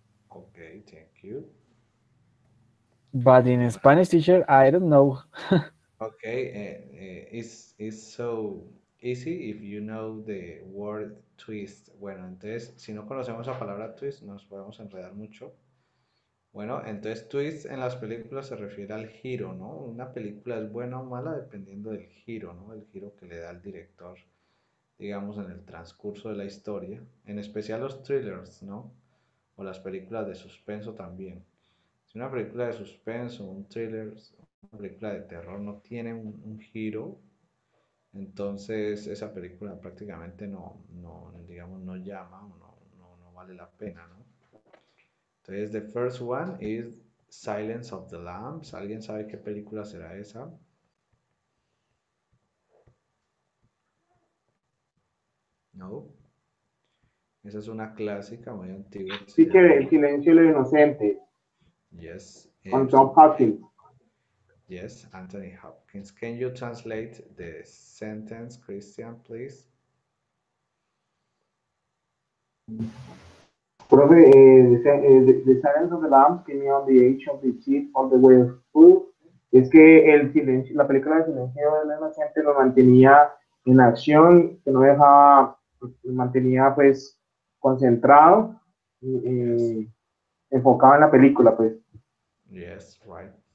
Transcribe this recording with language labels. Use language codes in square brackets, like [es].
[en] okay, thank you. But in Spanish, teacher, I don't know. Okay, it's so easy if you know the word twist. [es] Bueno, entonces, si no conocemos la palabra twist, nos podemos enredar mucho. Bueno, entonces twist en las películas se refiere al giro, ¿no? Una película es buena o mala dependiendo del giro, ¿no? El giro que le da el director, digamos, en el transcurso de la historia. En especial los thrillers, ¿no? O las películas de suspenso también. Si una película de suspenso, un thriller, una película de terror no tiene un giro, entonces esa película prácticamente digamos, no llama o no vale la pena, ¿no? Entonces, [en] the first one is Silence of the Lambs. [es] ¿Alguien sabe qué película será esa? No. Esa es una clásica muy antigua que se [en] Teacher, [es] llama, El silencio de los inocentes, [en] yes, [es] con Tom Hopkins. [en] yes, Anthony Hopkins. Can you translate the sentence, Christian, please? Profe, the Silence of the Lambs came me on the edge of the seat all the way through. [es] Es que el silencio, la película de Silencio de la Inocente lo mantenía en acción, que no dejaba, lo mantenía pues concentrado, [en] Yes, [es] enfocado en la película pues. [en] yes, right.